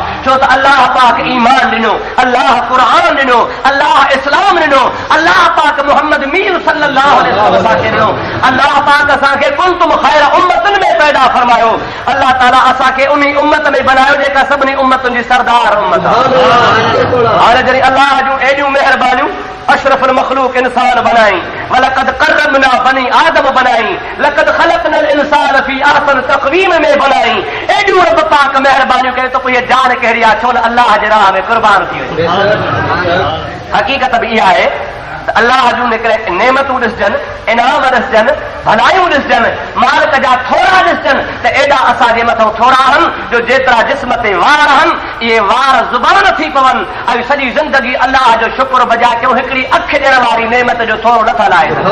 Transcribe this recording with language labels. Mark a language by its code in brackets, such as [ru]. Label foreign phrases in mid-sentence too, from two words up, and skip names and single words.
[sd] छो त अल्लाह पाक ईमान ॾिनो, अल्लाह क़ुर ॾिनो, अल्लाह इस्लाम ॾिनो, अल्लाह पाक मुहम्मद मीर [ar] صلى الله عليه وسلم [sd] असांखे ॾिनो, अल्लाह पाक असांखे [ar] كنتم خير أمة [sd] में पैदा फरमायो, अल्लाह ताला असांखे उन उम्मत में बनायो जेका सभिनी उम्मतुनि जी सरदार उम्मत आहे। हाणे जॾहिं अल्लाह जूं एॾियूं महिरबानियूं अशरफुल मखलूक इंसान बनाई, [ar] ولقد كرمنا بني آدم [sd] बनाई, [ar] لقد خلقنا الإنسان في أحسن تقويم [sd] में बनाई, एॾियूं रब पाक महिरबानियूं कयो त पोइ इहा जान कहिड़ी आहे, छो न अल्लाह जे राह में कुर्बान थी वई। हक़ीक़त बि इहा आहे त अल्लाह जूं निकिरे नेमतूं ॾिसजनि, इनाम ॾिसजनि, भलायूं ॾिसजनि, मालिक जा थोरा ॾिसजनि त एॾा असांजे मथां थोरा आहिनि जो जेतिरा जिस्म ते वार आहिनि इहे वार ज़ुबान थी पवनि, ऐं सॼी ज़िंदगी अल्लाह जो शुक्र बजा कयूं, हिकिड़ी अखि ॾियण वारी नेमत जो थोरो नथा लाहे।